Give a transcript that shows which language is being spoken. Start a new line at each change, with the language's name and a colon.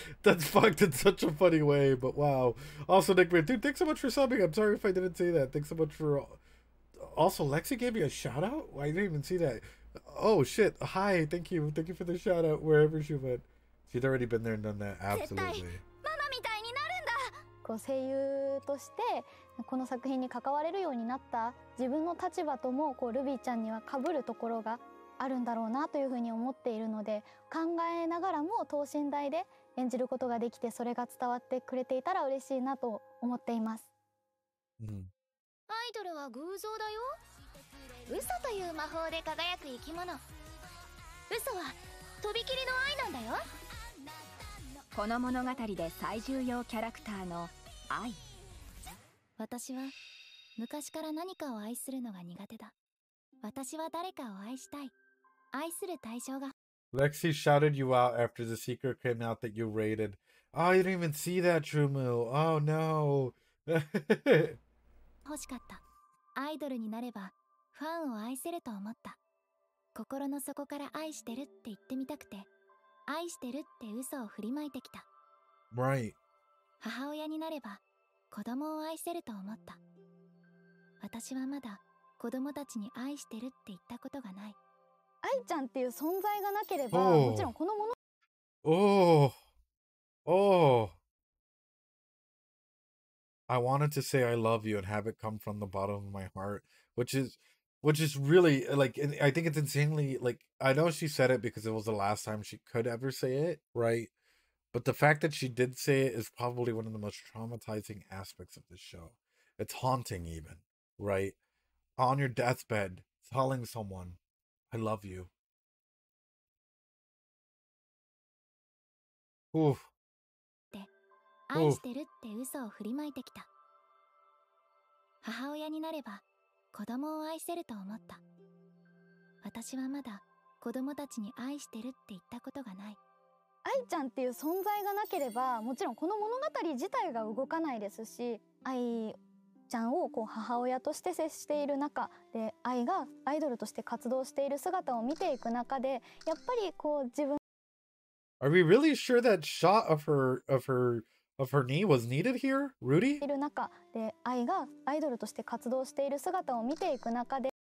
English: That's fucked in such a funny way. But wow. Also, Nick, man, dude, thanks so much for subbing. I'm sorry if I didn't say that. Thanks so much for. Also, Lexi gave me a shout out. I didn't even see that. Oh shit. Hi. Thank you for the shout out wherever she went. She'd already been there and done that. Absolutely.
Japanese: こう声優としてこの作品に関われるようになった自分の立場ともこうルビーちゃんには被るところがあるんだろうなというふうに思っているので考えながらも等身大で演じることができてそれが伝わってくれていたら嬉しいなと思っています。アイドルは偶像だよ。嘘という魔法で輝く生き物。嘘はとびきりの愛なんだよ。この物語で最重要キャラクターの愛。私は昔から何かを愛するのが苦手だ。私は誰かを愛したい。愛する対象が。
English: Lexi shouted you out after the secret came out that you raided. Oh, you didn't even see that, Trumu. Oh, no.
Japanese: 欲しかった。アイドルになればファンを愛せると思った。心の底から愛してるって言ってみたくて。愛してるって嘘を振りまいてきた。
English: Right.
Japanese: 母親になれば子供を愛せると思った。私はまだ子供たちに愛してるって言ったことがない。愛ちゃんっていう存在がなければ、もちろんこのもの。
English: Oh. I wanted to say I love you and have it come from the bottom of my heart, which is really like, I think it's insanely like, I know she said it because it was the last time she could ever say it, right? But the fact that she did say it is probably one of the most traumatizing aspects of this show. It's haunting even, right? On your deathbed, telling someone, I love you. Oof.
Japanese: 愛してるって嘘を振りまいてきた。母親になれば子供を愛せると思った。私はまだ子供たちに愛してるって言ったことがない。愛ちゃんっていう存在がなければもちろんこの物語自体が動かないですし、愛ちゃんをこう母親として接している中で愛がアイドルとして活動している姿を見ていく中でやっぱりこう自分
English: Are we really sure that shot of her knee was needed here, Rudy?
Japanese: いる中で愛がアイドルとして活動している姿を見ていく中で